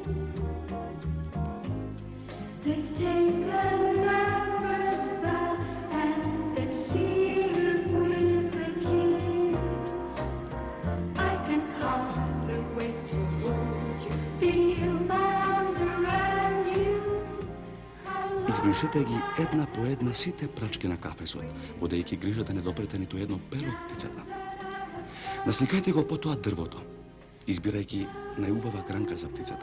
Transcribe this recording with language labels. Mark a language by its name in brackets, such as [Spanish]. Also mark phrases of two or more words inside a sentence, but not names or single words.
[English] Let's take a lover's vow and let's seal it with a kiss. I can hardly wait to hold you, feel my arms around you. [Macedonian] Избришете ги една по една сите прачки на кафесот, водејќи грижа да не допрете ниту едно перо од птицата. Насликајте го потоа дрвото, избирајќи најубава гранка за птицата.